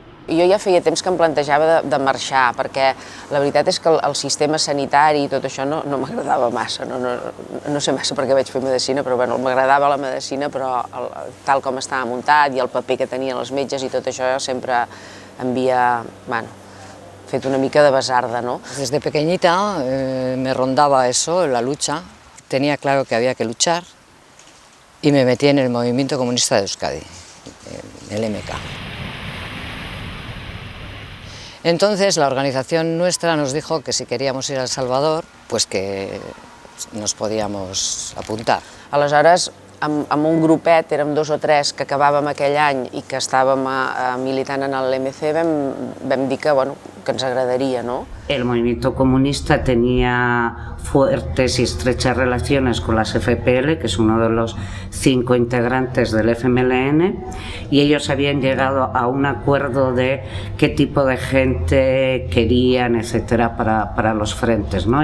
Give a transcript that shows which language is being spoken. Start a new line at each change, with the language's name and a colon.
Catalan: Jo ja feia temps que em plantejava de marxar, perquè la veritat és que el sistema sanitari i tot això no m'agradava massa. No sé massa per què vaig fer medicina, però bueno, m'agradava la medicina, però tal com estava muntat i el paper que tenien els metges i tot això sempre em havia fet una mica de basarda, ¿no?
Spanish: Desde pequeñita me rondaba eso, la lucha. Tenía claro que había que luchar y me metí en el movimiento comunista de Euskadi. el MK. Entonces la organización nuestra nos dijo que si queríamos ir a El Salvador, pues que nos podíamos apuntar.
Catalan: Aleshores, amb un grupet, érem 2 o 3 que acabàvem aquell any i que estàvem militant en l'MC, vam dir que ens agradaria, ¿no?
Spanish: El movimiento comunista tenía fuertes y estrechas relaciones con las FPL, que es uno de los 5 integrantes del FMLN, y ellos habían llegado a un acuerdo de qué tipo de gente querían, etcétera, para los frentes, ¿no?